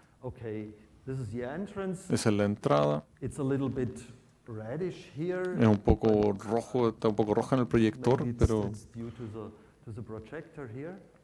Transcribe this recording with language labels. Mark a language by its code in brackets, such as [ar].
[en] Okay, this is the entrance. [es] Esa es la entrada. [en] It's a little bit reddish here. [es] Es un poco rojo, está un poco roja en el proyector, [en] Maybe [es] pero [en] it's due to the projector here.